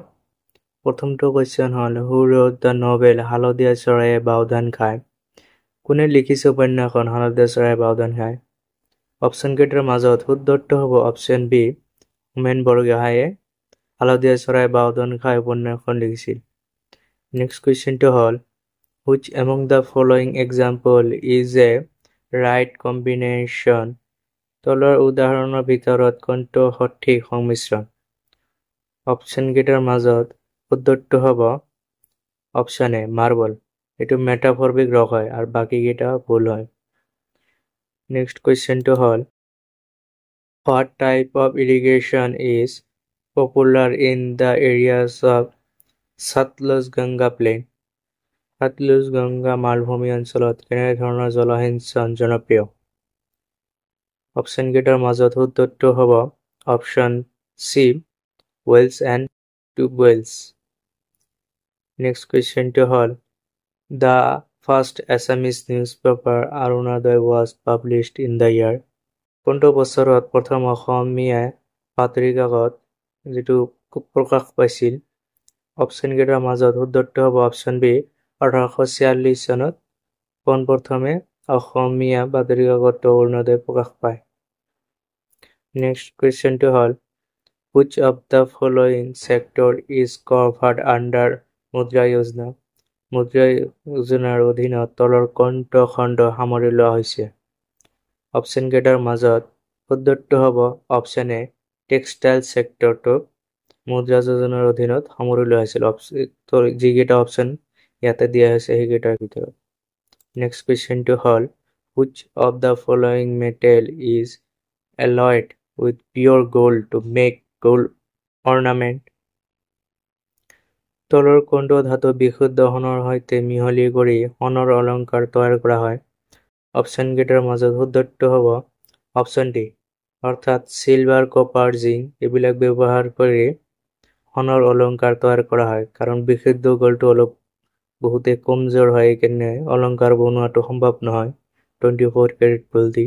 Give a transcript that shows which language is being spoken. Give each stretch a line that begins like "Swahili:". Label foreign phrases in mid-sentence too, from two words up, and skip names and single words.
Assamese: প্ৰথমটো কুৱেশ্যন হ'ল
English: who wrote the novel হালধীয়া চৰাইয়ে বাওধান খায়?
Assamese: কোনে লিখিছে উপন্যাসখন হালধীয়া চৰাইয়ে বাওধান খায়? অপশ্যন কেইটাৰ মাজত শুদ্ধটো হ'ব অপশ্যন বি হোমেন বৰগোহাঞিয়ে হালধীয়া চৰাইয়ে বাওধান খায় উপন্যাসখন লিখিছিল। নেক্সট কুৱেশ্যনটো হ'ল
English: which among the following example is a right combination?
Assamese: তলৰ উদাহৰণৰ ভিতৰত কোনটো সঠিক সংমিশ্ৰণ? অপশ্যন কেইটাৰ মাজত শুদ্ধটো হ'ব অপশ্যন এ মাৰ্বল। এইটো মেটাফৰবিক ৰস হয় আৰু বাকী কেইটা ভুল হয়। নেক্সট কুৱেশ্যনটো হ'ল
English: what type of irrigation is popular in the areas of Satluj Ganga plain?
Assamese: সাতলুজ গংগা মালভূমি অঞ্চলত কেনেধৰণৰ জলসিঞ্চন জনপ্ৰিয়? অপশ্যন কেইটাৰ মাজত শুদ্ধটো হ'ব অপশ্যন চি
English: wells and tubewells.
Assamese: নেক্সট কুৱেশ্যনটো হ'ল
English: the first Assamese news paper Arunodoi was published in the year?
Assamese: কোনটো বছৰত প্ৰথম অসমীয়া বাতৰি কাকত যিটো প্ৰকাশ পাইছিল? অপশ্যন কেইটাৰ মাজত শুদ্ধটো হ'ব অপশ্যন বি 1846 চনত পোনপ্ৰথমে অসমীয়া বাতৰি কাকতটো অৰুণোদয় প্ৰকাশ পায়। নেক্সট কুৱেশ্যনটো হ'ল
English: which of the following sector is covered under মুদ্ৰা যোজনা?
Assamese: মুদ্ৰা যোজনাৰ অধীনত তলৰ কোনটো খণ্ড সামৰি লোৱা হৈছে? অপশ্যন কেইটাৰ মাজত শুদ্ধটো হ'ব অপশ্যন এ
English: textile sector
Assamese: মুদ্ৰা যোজনাৰ অধীনত সামৰি লোৱা হৈছিল। যিকেইটা অপশ্যন ইয়াতে দিয়া হৈছে সেইকেইটাৰ ভিতৰত। নেক্সট কুৱেশ্যনটো হ'ল
English: which of the following metal is alloyed with pure gold to make gold ornament?
Assamese: তলৰ কোনটো ধাতু বিশুদ্ধ সোণৰ সৈতে মিহলি কৰি সোণৰ অলংকাৰ তৈয়াৰ কৰা হয়? অপশ্যন কেইটাৰ মাজত শুদ্ধটো হ'ব অপশ্যন ডি অৰ্থাৎ
English: silver copper zinc
Assamese: এইবিলাক ব্যৱহাৰ কৰি সোণৰ অলংকাৰ তৈয়াৰ কৰা হয়, কাৰণ বিশুদ্ধ গ'ল্ডটো অলপ বহুতে কমজোৰ হয়, সেইকাৰণে অলংকাৰ বনোৱাটো সম্ভৱ নহয়
English: 24 carat gold
Assamese: দি।